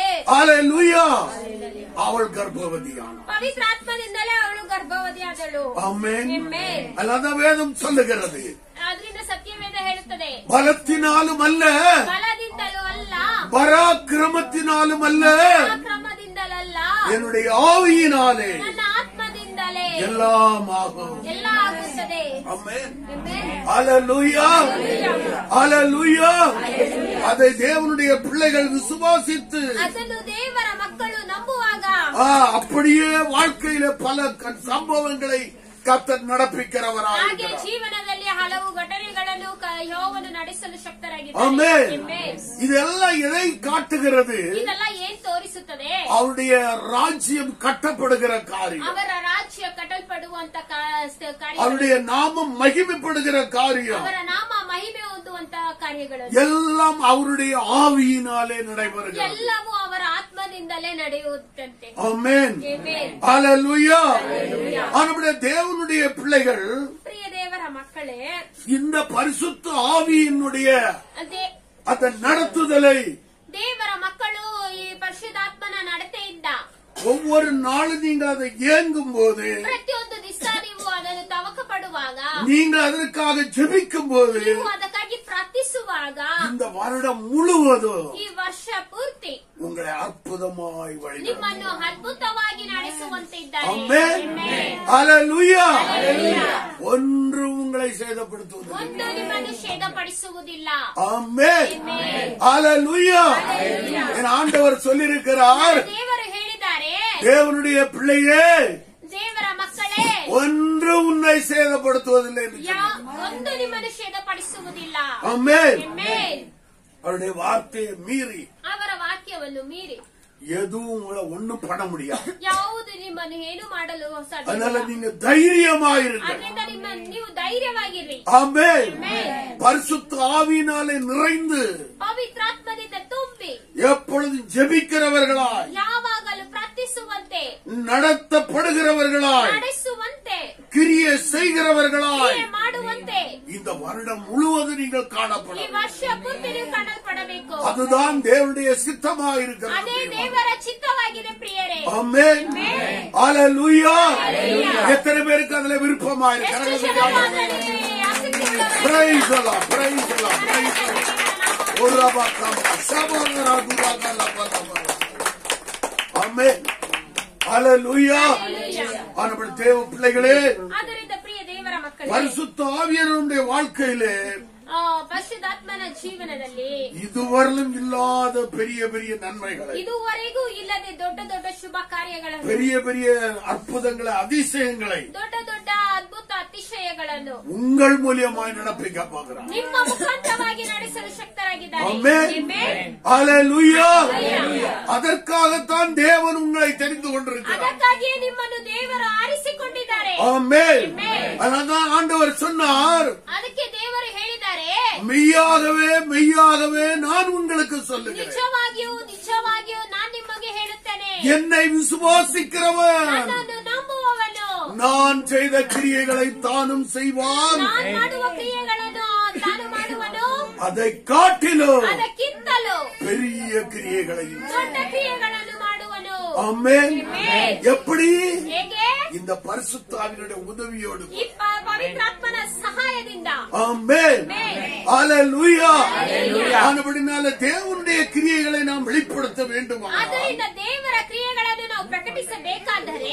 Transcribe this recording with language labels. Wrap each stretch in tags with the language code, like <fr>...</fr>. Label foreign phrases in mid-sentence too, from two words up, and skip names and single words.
<ta>அல்லேலூயா, அவள் கர்ப்பவதியானாள்.</ta> <kn>ಪವಿತ್ರಾತ್ಮದಿಂದಲೇ ಅವಳು ಗರ್ಭವತಿಯಾದಳು.</kn> <ta>ஆமென்.</ta> <kn>ಆಮೆನ್.</kn> <ta>அல்லாத வேதம் சொல்லுகிறது,</ta> <kn>ಆದ್ರಿಂದ ಸತ್ಯವೇದ ಹೇಳುತ್ತದೆ,</kn> <ta>பலத்தினாலும் அல்ல,</ta> <kn>ಬಲದಿಂದಲೂ ಅಲ್ಲ,</kn> <ta>பராக்கிரமத்தினாலும் அல்ல,</ta> <kn>ಕ್ರಮದಿಂದಲಲ್ಲ,</kn> <ta>என்னுடைய ஆவியினாலே</ta> <kn>ನನ್ನ ಆತ್ಮದಿಂದಲೇ</kn> <ta>எல்லாம் ஆகும்.</ta> <kn>ಎಲ್ಲ ಆಗುತ್ತದೆ.</kn> <ta>ஆமென். ஹல்லேலூயா. ஹல்லேலூயா. அதை தேவனுடைய பிள்ளைகள் விசுவாசித்து</ta> <kn>ಅದನ್ನು ದೇವರ ಮಕ್ಕಳು ನಂಬುವಾಗ</kn> <ta>அப்படியே வாழ்க்கையில பல சம்பவங்களை கர்த்தர்</ta> <kn>ಹಾಗೆ</kn> <ta>நடப்பிக்கிறவராக</ta> <kn>ಜೀವನದಲ್ಲಿ ಹಲವು ಘಟನೆಗಳನ್ನು ಯೆಹೋವನು ನಡೆಸಲು ಶಕ್ತರಾಗಿದ್ದಾರೆ.</kn> <ta>ஆமென்.</ta> <kn>Amen.</kn> <ta>இதெல்லாம் எதை காட்டுகிறது?</ta> <kn>ಇದೆಲ್ಲ ಏನ್ ತೋರಿಸುತ್ತದೆ?</kn> <ta>அவருடைய ராஜ்யம் கட்டப்படுகிற காரியம்,</ta> <kn>ಅವರ ರಾಜ್ಯ ಕಟ್ಟಲ್ಪಡುವಂತ ಕಾರ್ಯ,</kn> <ta>அவருடைய நாமம் மகிமைப்படுகிற காரியம்</ta> <kn>ಅವರ ನಾಮ ಮಹಿಮೆ ಹೊಂದುವಂತ ಕಾರ್ಯಗಳು</kn> <ta>எல்லாம் அவருடைய ஆவியினாலே நடைபெறுகிறது.</ta> <kn>ಎಲ್ಲವೂ ಅವರ ಆತ್ಮದಿಂದಲೇ ನಡೆಯುತ್ತಂತೆ.</kn> <ta>ஆமென்.</ta> <kn>Amen.</kn> <ta>ஹல்லேலூயா. நம்முடைய தேவனுடைய பிள்ளைகள்</ta> <kn>ಪ್ರಿಯ ದೇವರ ಮಕ್ಕಳೇ,</kn> <ta>இந்த பரிசுத்த ஆவியினுடைய</ta> <kn>ಅದೇ</kn> <ta>அந்த நடத்துதலை</ta> <kn>ದೇವರ ಮಕ್ಕಳು ಈ ಪರಿಶುದ್ಧಾತ್ಮನ ನಡತೆಯಿಂದ</kn> <ta>ஒவ்வொரு நாளும் நீங்க அதை ஏங்கும் போது,</ta> <kn>ಪ್ರತಿಯೊಂದು ದಿವಸ ನೀವು ಅದನ್ನು ತವಕ ಪಡುವಾಗ,</kn> <ta>நீங்கள் அதற்காக ஜெபிக்கும் போது,</ta> <kn>ನೀವು ಅದಕ್ಕಾಗಿ ಪ್ರಾರ್ಥಿಸುವಾಗ</kn> <ta>இந்த வருடம் முழுவதும்</ta> <kn>ಈ ವರ್ಷ ಪೂರ್ತಿ</kn> <ta>உங்களை அற்புதமாய் வழி</ta> <kn>ನಿಮ್ಮನ್ನು ಅದ್ಭುತವಾಗಿ ನಡೆಸುವಂತೆ ಇದ್ದಾರೆ.</kn> <ta>ஆமென்.</ta> <kn>Amen.</kn> <ta>ஹல்லேலூயா. ஒன்று உங்களை சேதப்படுத்துவது.</ta> <kn>ಒಂದು ನಿಮ್ಮನ್ನು ಛೇದಪಡಿಸುವುದಿಲ್ಲ.</kn> <ta>ஆமென்.</ta> <kn>Amen.</kn> <ta>ஹல்லேலூயா. என் ஆண்டவர் சொல்லியிருக்கிறார்,</ta> <kn>ದೇವರು ಹೇಳಿದ್ದಾರೆ,</kn> <ta>தேவனுடைய பிள்ளையே,</ta> <kn>ದೇವರ ಮಕ್ಕಳೇ,</kn> <ta>ஒன்று உன்னை சேதப்படுத்துவதில்லை என்று சொன்னார்.</ta> <kn>ಒಂದು ನಿಮ್ಮನ್ನು ಛೇದಪಡಿಸುವುದಿಲ್ಲ.</kn> <ta>ஆமென்.</ta> <kn>Amen.</kn> <ta>அவருடைய வார்த்தையை மீறி</ta> <kn>ಅವರ ವಾಕ್ಯವನ್ನು ಮೀರಿ</kn> <ta>எதுவும் உங்களை ஒண்ணும் பண்ண முடியாது.</ta> <kn>ಯಾವುದು ನಿಮ್ಮನ್ನು ಏನು ಮಾಡಲು ಸಾಧ್ಯವಿಲ್ಲ.</kn> <ta>அதனால நீங்க தைரியமாயிருங்க.</ta> <kn>ಅದರಿಂದ ನೀವು ಧೈರ್ಯವಾಗಿರ್ರಿ.</kn> <ta>ஆமென்.</ta> <kn>Amen.</kn> <ta>பரிசுத்த ஆவியினாலே நிறைந்து</ta> <kn>ಪವಿತ್ರಾತ್ಮದಿಂದ ತುಂಬಿ</kn> <ta>எப்பொழுதும் ஜெபிக்கிறவர்களாய்,</ta> <kn>ಯಾವಾಗಲೂ ಪ್ರಾರ್ಥಿಸುವಂತೆ,</kn> <ta>நடத்தப்படுகிறவர்களாய்,</ta> <kn>ನಡೆಸುವಂತೆ,</kn> <ta>கிரியை செய்கிறவர்களாய்</ta> <kn>ಕ್ರಿಯೆ ಮಾಡುವಂತೆ</kn> <ta>இந்த வருடம் முழுவதும் நீங்கள்</ta> <kn>ಈ</kn> <ta>காணப்படும்.</ta> <kn>ವರ್ಷ ಪೂರ್ತಿ ನೀವು ಕಾಣಲ್ಪಡಬೇಕು.</kn> <ta>அதுதான் தேவனுடைய</ta> <kn>ಅದೇ</kn> <ta>சித்தமாயிருக்கிறது.</ta> <kn>ದೇವರ ಚಿತ್ತವಾಗಿದೆ ಪ್ರಿಯರೇ.</kn> <ta>ஆமென். ஹல்லேலூயா. எத்தனை பேருக்கு அதுல விருப்பமா</ta> <kn>ಎಷ್ಟು</kn> <ta>இருக்கிறது?</ta> <kn>ಜನ ಮಾತನಾಡಿ ಆಸಕ್ತಿ ಉಳ್ಳವರು</kn> <en>Praise the Lord, praise the Lord, praise the Lord.</en> <ta>ஆமென். ஹல்லேலூயா. ஆனபடி தேவ பிள்ளைகளே,</ta> <kn>ಆದ್ದರಿಂದ ಪ್ರಿಯ ದೇವರ ಮಕ್ಕಳೇ,</kn> <ta>பரிசுத்த ஆவியானவருடைய வாழ்க்கையிலே</ta> <kn>ಪರಿಶುದ್ಧಾತ್ಮನ ಜೀವನದಲ್ಲಿ</kn> <ta>இதுவரையிலும் இல்லாத பெரிய பெரிய நன்மைகளை,</ta> <kn>ಇದುವರೆಗೂ ಇಲ್ಲದೆ ದೊಡ್ಡ ದೊಡ್ಡ ಶುಭ ಕಾರ್ಯಗಳನ್ನು,</kn> <ta>பெரிய பெரிய அற்புதங்களை, அதிசயங்களை</ta> <kn>ದೊಡ್ಡ ದೊಡ್ಡ ಅದ್ಭುತ ಅತಿಶಯಗಳನ್ನು</kn> <ta>உங்கள் மூலியமாய் நடப்பிக்க போகிறார்.</ta> <kn>ನಿಮ್ಮ ಮುಖಾಂತರವಾಗಿ ನಡೆಸಲು ಶಕ್ತರಾಗಿದ್ದಾರೆ.</kn> <ta>ஆமென்.</ta> <kn>Amen.</kn> <ta>ஹல்லேலூயா. அதற்காகத்தான் தேவன் உங்களை தெரிந்து கொண்டிருக்கிறார்.</ta> <kn>ಅದಕ್ಕಾಗಿಯೇ ನಿಮ್ಮನ್ನು ದೇವರು ಆರಿಸಿಕೊಂಡಿದ್ದಾರೆ.</kn> <ta>ஆமென்.</ta> <kn>Amen.</kn> <ta>அதனால்தான் ஆண்டவர் சொன்னார்,</ta> <kn>ಅದಕ್ಕೆ ದೇವರು ಹೇಳಿದ್ದಾರೆ,</kn> <ta>மெய்யாகவே மெய்யாகவே நான் உங்களுக்கு சொல்லுகிறேன்,</ta> <kn>ನಿಜವಾಗಿಯೂ ನಿಜವಾಗಿಯೂ ನಾನು ನಿಮಗೆ ಹೇಳುತ್ತೇನೆ,</kn> <ta>என்னை விசுவாசிக்கிறவன்</ta> <kn>ನನ್ನನ್ನು ನಂಬುವವನು</kn> <ta>நான் செய்த கிரியைகளை தானும் செய்வான்,</ta> <kn>ನಾನು ಮಾಡುವ ಕ್ರಿಯೆಗಳನ್ನು ತಾನು ಮಾಡುವನು,</kn> <ta>அதை காட்டிலும்</ta> <kn>ಅದಕ್ಕಿಂತಲೂ</kn> <ta>பெரிய கிரியைகளையும்.</ta> <kn>ದೊಡ್ಡ ಕ್ರಿಯೆಗಳನ್ನು ಮಾಡುವನು.</kn> <ta>ஆமென்.</ta> <kn>Amen.</kn> <ta>எப்படி?</ta> <kn>ಹೇಗೆ?</kn> <ta>இந்த பரிசுத்தாவினுடைய உதவியோடு.</ta> <kn>ಈ ಪವಿತ್ರಾತ್ಮನ ಸಹಾಯದಿಂದ.</kn> <ta>ஆமென்.</ta> <kn>Amen.</kn> <ta>ஹல்லேலூயா. ஆனபடினால தேவனுடைய கிரியைகளை நாம் வெளிப்படுத்த வேண்டுமா?</ta> <kn>ಆದ್ದರಿಂದ ದೇವರ ಕ್ರಿಯೆಗಳನ್ನು ನಾವು ಪ್ರಕಟಿಸಬೇಕಾದರೆ</kn>